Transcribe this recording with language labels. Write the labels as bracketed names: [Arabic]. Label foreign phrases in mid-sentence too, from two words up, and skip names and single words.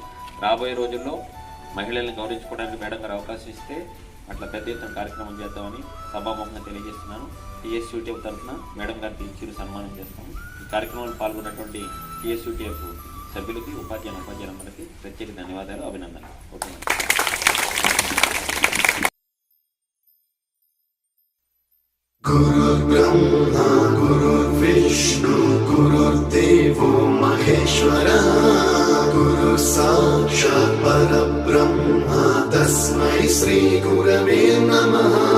[Telugu] రాబోయే రోజుల్లో మహిళల్ని గౌరవించుకోవడానికి మేడం గారు అవకాశం ఇస్తే అట్లా పెద్ద ఎత్తున కార్యక్రమం చేద్దామని సభాముఖంగా తెలియజేస్తున్నాను. టీఎస్యూటీఎఫ్ తరఫున మేడం గారికి చిరు సన్మానం చేస్తాము. ఈ కార్యక్రమంలో పాల్గొన్నటువంటి టీఎస్యూటీఎఫ్ సభ్యులకి, ఉపాధ్యాయులందరికీ ప్రత్యేక ధన్యవాదాలు, అభినందనలు. ఓకే. [Sanskrit] गुरुर्ब्रह्मा गुरुर्विष्णु गुरुर्देवो महेश्वरः गुरु साक्षात् परब्रह्मा तस्मै श्री गुरवे नमः.